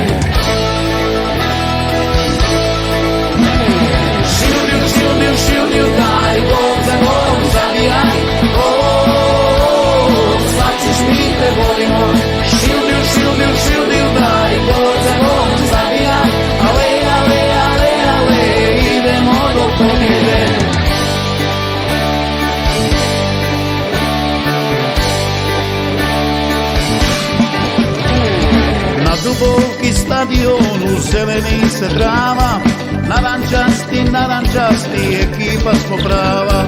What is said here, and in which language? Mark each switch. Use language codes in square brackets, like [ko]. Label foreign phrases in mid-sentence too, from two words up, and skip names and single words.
[hr] Šildil, šildil, šildil, daj, gol za golom zabijaj. Mi te volimo. Šildil, šildil, šildil, daj, gol za golom zabijaj. Ale, ale, ale, ale, idemo do pobjede. Na Dubovki stadionu zeleni se trava, narančasti, ekipa smo prava.